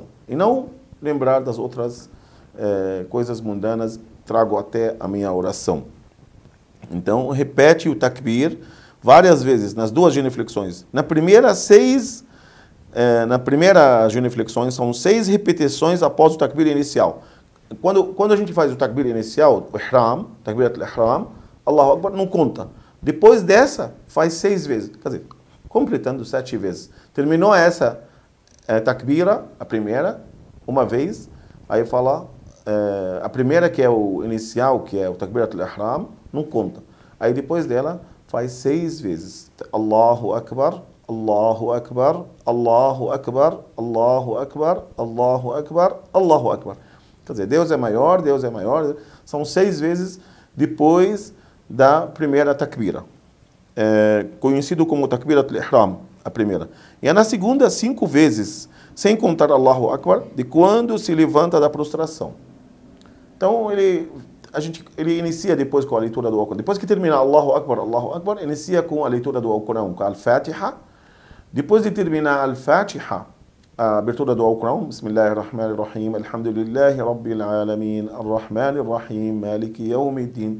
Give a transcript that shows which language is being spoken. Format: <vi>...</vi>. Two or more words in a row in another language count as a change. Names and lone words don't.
<pt>E não lembrar das outras coisas mundanas, trago até a minha oração. Então, repete o takbir várias vezes, nas 2 genuflexões. Na primeira genuflexões, são 6 repetições após o takbir inicial. Quando a gente faz o takbir inicial, o ihram,</pt> <ar>تكبيرة الإحرام الله أكبر,</ar> <pt>não conta. Depois dessa, faz 6 vezes. Quer dizer, completando 7 vezes. Terminou essa takbira, a primeira, uma vez, aí fala, a primeira que é o inicial, que é o</pt> <ar>تكبيرة الإحرام,</ar> <pt>não conta. Aí depois dela, faz 6 vezes.</pt> <ar>الله أكبر الله أكبر الله أكبر الله أكبر الله أكبر الله أكبر.</ar> <pt>Quer dizer, Deus é maior, Deus é maior. São 6 vezes depois da primeira takbira. Conhecido como</pt> <ar>تكبيرة الإحرام,</ar> <pt>a primeira. E na segunda, 5 vezes, sem contar</pt> <ar>الله أكبر,</ar> <pt>de quando se levanta da prostração. Então, ele inicia depois com a leitura do Alcorão. Depois que terminar</pt> <ar>الله أكبر,</ar> <pt>inicia com a leitura do Alcorão, com a Al-Fatiha. Depois de terminar a Al-Fatiha, a abertura do Alcorão,</pt> <ar>بسم الله الرحمن الرحيم الحمد لله رب العالمين الرحمن الرحيم مالك يوم الدين.</ar>